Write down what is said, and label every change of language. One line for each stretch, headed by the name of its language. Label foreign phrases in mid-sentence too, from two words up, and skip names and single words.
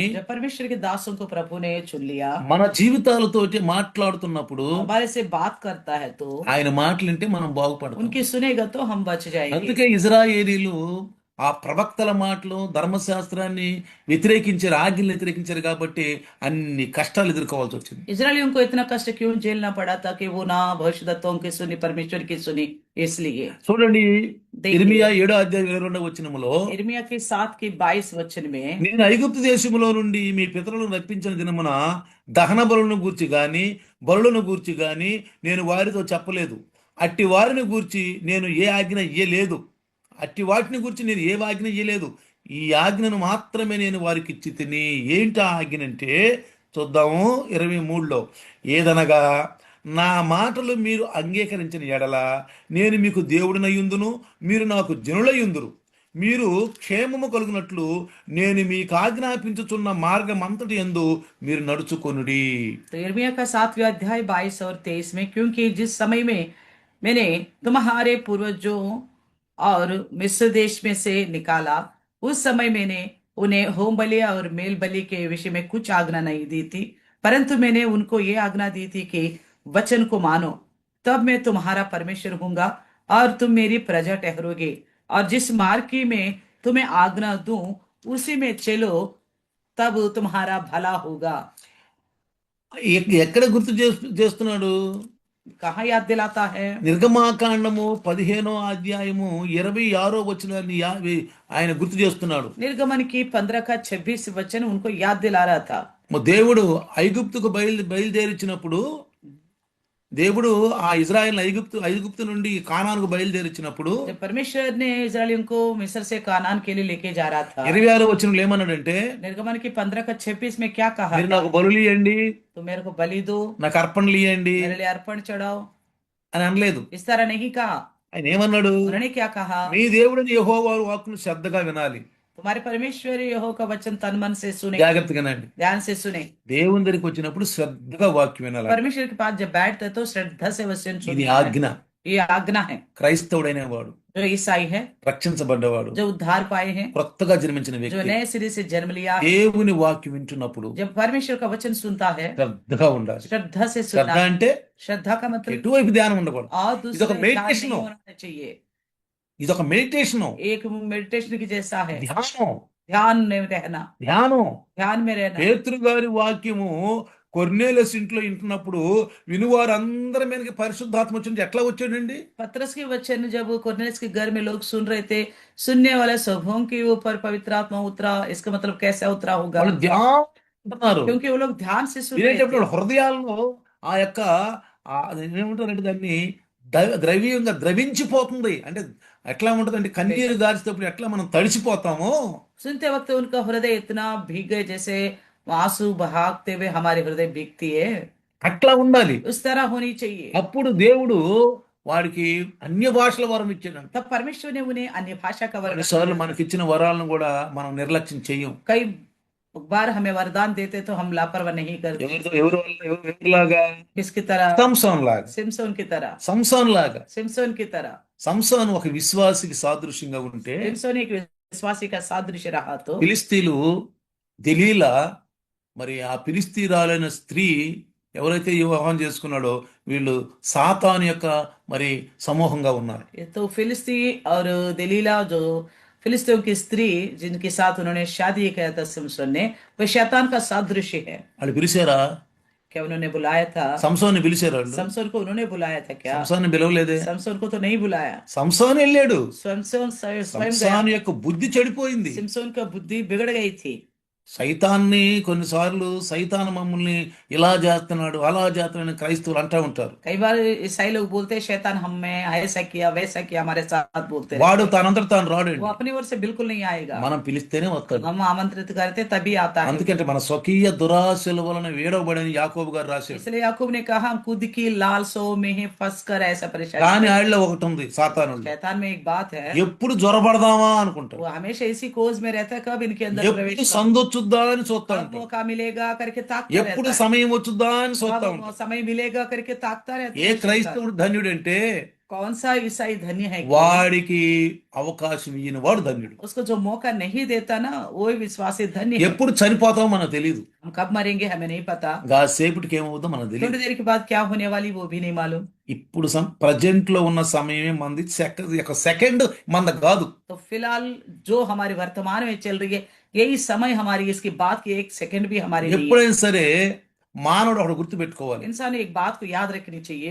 Hindi: जब परमेश्वर के दासों को प्रभु ने चुन लिया,
Telugu: మన జీవితాలతోటి మాట్లాడుతున్నప్పుడు
Hindi: हमारे से बात करता है, तो
Telugu: ఆయన మాటలు వింటే మనం బాగుపడతాం.
Hindi: उनकी सुनेगा तो हम बच जाएंगे।
Telugu: అందుకే ఇజ్రాయేలీలు ఆ ప్రవక్తల మాటలు ధర్మశాస్త్రాన్ని వ్యతిరేకించారు, ఆజ్ఞలు వ్యతిరేకించారు కాబట్టి అన్ని కష్టాలు ఎదుర్కోవాల్సి వచ్చింది.
Hindi: इजरायलियों को इतना कष्ट क्यों झेलना पड़ा था कि वो ना भविष्यद्वक्ताओं की सुनी, परमेश्वर की सुनी। इसलिए
Telugu: చూడండి
Hindi: देखिए,
Telugu: ఇర్మియా 7:22
Hindi: यिर्मयाह के 7:22 में
Telugu: నేను ఐగుప్తు దేశములో నుండి మీ పితరులను రప్పించిన దినమున దహన బలులను గూర్చి గాని బలులను గూర్చి గాని నేను వారితో చెప్పలేదు. అట్టి వారిని గూర్చి నేను ఏ ఆజ్ఞ ఇయ్యలేదు. అట్టి వాటిని గురించి నేను ఏ ఆజ్ఞ ఇయ్యలేదు. ఈ ఆజ్ఞను మాత్రమే నేను వారికి ఇచ్చి తిని. ఏంటి ఆ ఆజ్ఞ అంటే చూద్దాము 23లో, ఏదనగా నా మాటలు మీరు అంగీకరించిన ఎడల నేను మీకు దేవుడినయ్యుందును, మీరు నాకు జనులయ్యుందురు. మీరు క్షేమము కలుగునట్లు నేను మీకు ఆజ్ఞాపించుచున్న మార్గం అంతటి యందు మీరు నడుచుకొనుడి.
Hindi: तो यिर्मयाह का 7वां अध्याय 22 और 23 में, क्योंकि जिस समय में मैंने तुम्हारे पूर्वजों और मिस्र देश में से निकाला, उस समय मैंने उन्हें होम बलि और मेल बलि के विषय में कुछ आज्ञा नहीं दी थी, परंतु मैंने उनको ये आज्ञा दी थी कि वचन को मानो, तब मैं तुम्हारा परमेश्वर हूंगा और तुम मेरी प्रजा ठहरोगे, और जिस मार्ग की मैं तुम्हें आज्ञा दूं उसी में चलो, तब तुम्हारा भला होगा।
Telugu: ఎక్కడ గుర్తు చేస్తున్నాడు?
Hindi: कहाँ याद दिलाता है?
Telugu: నిర్గమాకాండము 15వ అధ్యాయము 26వ వచనాన్ని ఆయన గుర్తు చేస్తున్నాడు.
Hindi: निर्गमन की 15 का 26 वचन उनको याद दिला रहा था।
Telugu: దేవుడు ఐగుప్తుకు బయలుదేరించినప్పుడు, దేవుడు ఆ ఇజ్రాయెల్ ఐగుప్తు నుండి కానానుకు బయలుదేరించినప్పుడు
Hindi: जब परमेश्वर ने इजरायलियों को मिस्र से कानान के लिए लेके जा रहा था,
Telugu: 26వ ఏమన్నాడంటే,
Hindi: निर्गमन की 15 का 26 में क्या कहा?
Telugu: మీరు నాకు బలులు ఇయ్యండి,
Hindi: तो मेरे को बलि दो,
Telugu: నాకు అర్పణలు ఇయ్యండి
Hindi: मेरे लिए अर्पण चढ़ाओ,
Telugu: అని అనలేదు.
Hindi: इस तरह नहीं कहा।
Telugu: ఆయన ఏమన్నాడు?
Hindi: उन्होंने क्या कहा?
Telugu: మీ దేవుడిని యెహోవా వాక్కును శ్రద్ధగా వినాలి.
Hindi: तुम्हारे परमेश्वर यहोवा का वचन तन मन से सुने,
Telugu: జాగ్రత్తగా వినండి.
Hindi: ध्यान से सुने।
Telugu: దేవుని దగ్గరికి వచ్చినప్పుడు శ్రద్ధగా వాక్యం వినాలి.
Hindi: परमेश्वर के पास जब बैठते तो श्रद्धा से वचन
Telugu: ఇది
Hindi: सुनना है।
Telugu: ఆజ్ఞ.
Hindi: ये आज्ञा है।
Telugu: క్రైస్తవుడైన వాడు,
Hindi: जो ईसाई है,
Telugu: రక్షించబడ్డవాడు,
Hindi: जो उद्धार पाए हैं,
Telugu: కొత్తగా జన్మించిన
Hindi: जो
Telugu: వ్యక్తి
Hindi: नए सिरे से जन्म लिया है,
Telugu: దేవుని వాక్యం వింటున్నప్పుడు
Hindi: जब परमेश्वर का वचन सुनता है,
Telugu: శ్రద్ధగా ఉండాలి.
Hindi: श्रद्धा से
Telugu: శ్రద్ధ
Hindi: सुनना।
Telugu: అంటే
Hindi: श्रद्धा का मतलब
Telugu: ఎటువైపు ధ్యానం ఉండకూడదు.
Hindi: और
Telugu: ఇదొక
Hindi: दूसरे ध्यान
Telugu: మెడిటేషన్.
Hindi: नहीं होना चाहिए।
Telugu: ఇదొక మెడిటేషన్,
Hindi: एक मेडिटेशन की जैसा है,
Telugu: ధ్యానం.
Hindi: ध्यान में रहना,
Telugu: ధ్యానం.
Hindi: ध्यान में रहना।
Telugu: పేతురు గారి వాక్యము కొర్నేలియస్ ఇంట్లో వింటున్నప్పుడు వినువారందరి మీదకి పరిశుద్ధాత్మ వచ్చింది. ఎట్లా వచ్చాడండి?
Hindi: पतरस के वचन जब कुरनेलियुस के घर में लोग सुन रहे थे, सुनने वाले सबों के ऊपर पवित्र आत्मा उतरा। इसका मतलब कैसा उतरा होगा?
Telugu: వాళ్ళు ధ్యానం అంటున్నారు.
Hindi: क्योंकि वो लोग ध्यान से सुन रहे
Telugu: వినేటప్పుడు
Hindi: थे।
Telugu: వాళ్ళ హృదయాల్లో ఆ యొక్క ఏమంటారంటే దాన్ని ద్రవ్యంగా ద్రవించిపోతుంది. అంటే ఎట్లా ఉంటుందంటే కన్నీరు గార్చేటప్పుడు ఎట్లా మనం తడిసిపోతామో,
Hindi: सुनते वक्त उनका हृदय इतना भीग गए जैसे आंसू बहाते हुए हमारे हृदय भीगती है,
Telugu: అట్లా ఉండాలి.
Hindi: उस तरह होनी चाहिए।
Telugu: అప్పుడు దేవుడు వాడికి అన్య భాషల వరం ఇచ్చాడంట.
Hindi: तब परमेश्वर ने उन्हें अन्य भाषा का वरदान
Telugu: కొన్నిసార్లు
Hindi: दिया।
Telugu: మనకి ఇచ్చిన వరాలను కూడా మనం నిర్లక్ష్యం చెయ్యం.
Hindi: कई बार हमें वरदान देते तो हम लापरवाह नहीं करते।
Telugu: ఎవరిలాగా?
Hindi: किसकी तरह?
Telugu: సంసోన్ లాగా.
Hindi: सिमसोन की तरह।
Telugu: సంసోన్ లాగా.
Hindi: सिमसोन की तरह।
Telugu: సంసోన్ ఒక విశ్వాసికి సాదృశ్యంగా ఉంటే,
Hindi: सिमसोन एक विश्वासी का सादृश्य रहा तो
Telugu: ఫిలిస్తీన్లు దెలీలా, మరి ఆ ఫిలిస్తీరాలైన స్త్రీ ఎవరైతే వివాహం చేసుకున్నాడో వీళ్ళు సాతాను యొక్క మరి సమూహంగా ఉన్నారు.
Hindi: ये तो फिलिस्ती और दलीला जो फिलिस्तियों की स्त्री जिनके साथ उन्होंने शादी किया था सिमसोन ने, वो शैतान का सादृश्य है।
Telugu: వాళ్ళు పిలిచారా?
Hindi: क्या उन्होंने बुलाया था?
Telugu: సంసోన్ని పిలిచారు వాళ్ళు?
Hindi: समसोन को उन्होंने बुलाया था क्या?
Telugu: సంసోన్ని పిలవలేదే.
Hindi: समसोन को तो नहीं बुलाया।
Telugu: సంసోన్ వెళ్ళాడు.
Hindi: समसोन स्वयं गया।
Telugu: సంసోన్ యొక్క బుద్ధి చెడిపోయింది.
Hindi: सिमसोन का बुद्धि बिगड़ गई थी।
Telugu: సైతాన్ని కొన్నిసార్లు సైతాన్ మమ్మల్ని ఇలా చేస్తున్నాడు అలా చేస్తున్నాడు అని క్రైస్తవులు అంటూ ఉంటారు.
Hindi: कई बार ईसाई लोग बोलते हैं शैतान हम में ऐसा किया वैसा किया हमारे साथ बोलते
Telugu: వాడు
Hindi: रहते हैं।
Telugu: తనంతట తాను
Hindi: वो
Telugu: రాడండి.
Hindi: अपनी ओर से बिल्कुल नहीं आएगा।
Telugu: మనం పిలిస్తేనే వస్తాడు.
Hindi: हम आमंत्रित करते तभी आता है।
Telugu: అందుకంటే మన స్వకీయ దురాశల వలన వేడవబడని యాకోబు గారు రాశాడు.
Hindi: इसलिए याकूब ने कहा हम खुद की लालसाओं में ही फंस कर ऐसा परेशान
Telugu: కానీ
Hindi: हैं।
Telugu: ఆడిలో ఒకటి ఉంది సాతానుడు.
Hindi: शैतान में एक बात है,
Telugu: ఎప్పుడు జ్వరపడదామా అనుకుంటాడు.
Hindi: वो हमेशा इसी कोज में रहता है, कब इनके अंदर
Telugu: ఎప్పుడు
Hindi: प्रवेश
Telugu: సందొచ్చుద్దా అని చూస్తా
Hindi: कब
Telugu: ఉంటాడు.
Hindi: मौका मिलेगा करके ताकता
Telugu: ఎప్పుడు
Hindi: रहता है,
Telugu: సమయం వచ్చుద్దా అని చూస్తా
Hindi: कब
Telugu: ఉంటాడు.
Hindi: समय मिलेगा करके ताकता रहता
Telugu: ఏ
Hindi: है शैतान।
Telugu: క్రైస్తవుడు ధన్యుడంటే
Hindi: कौन सा ईसाई धन्य है कि
Telugu: వాడికి అవకాశం ఇయ్యని వాడు ధన్యుడు.
Hindi: उसको जो मौका नहीं देता ना वो ही विश्वासी धन्य है।
Telugu: ఎప్పుడు చనిపోతామో మనకు తెలియదు.
Hindi: हम कब मरेंगे हमें नहीं पता,
Telugu: కాసేపటికి ఏమవుతుందో మనకు తెలియదు.
Hindi: थोड़ी देर के बाद क्या होने वाली वो भी नहीं मालूम।
Telugu: ఇప్పుడు ప్రజెంట్ లో ఉన్న సమయమే మంది ఒక సెకండ్ మంద కాదు.
Hindi: तो फिलहाल जो हमारे वर्तमान में चल रही है यही समय हमारी, इसकी बात की एक सेकंड भी हमारे लिए है।
Telugu: ఎప్పుడైనా సరే మానవుడు ఒకటి గుర్తు పెట్టుకోవాలి.
Hindi: इंसान एक बात को याद रखनी चाहिए,